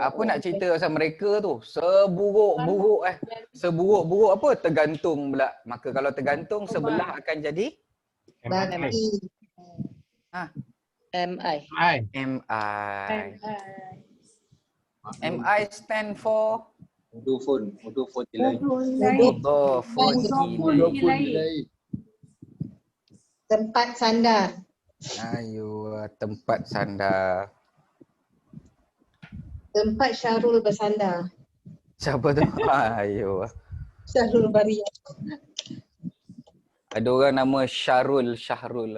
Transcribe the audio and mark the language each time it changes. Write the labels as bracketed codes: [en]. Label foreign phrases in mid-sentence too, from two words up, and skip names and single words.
[ms] Apa nak cerita pasal mereka tu? Seburuk-buruk Seburuk-buruk apa? Tergantung pula. Maka kalau tergantung sebelah akan jadi Bagi. MI. [en] MI. MI stand for [ar] مضاف إليه. مضاف إليه. [ms] Tempat sandar. Ayo, tempat sandar. Tempat Syahrul bersandar. Siapa tu? Ayo. Syahrul Bariyah. Ada orang nama Syahrul kan.